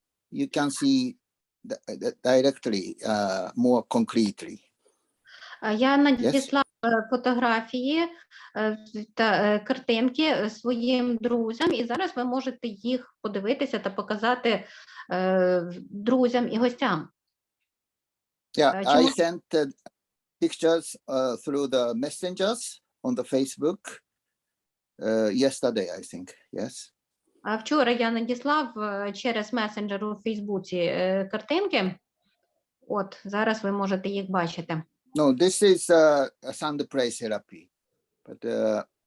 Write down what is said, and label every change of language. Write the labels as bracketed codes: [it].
[en] You can see directly, more concretely. [uk] Я надіслав фотографії та картинки своїм друзям, і зараз ви можете їх подивитися та показати друзям і гостям. [en] Yeah, I sent pictures through the messengers on the Facebook yesterday, I think. Yes. [uk] А вчора я надіслав через месенджер у Фейсбуці картинки. От, зараз ви можете їх бачити. [en] No, this is sound play therapy, but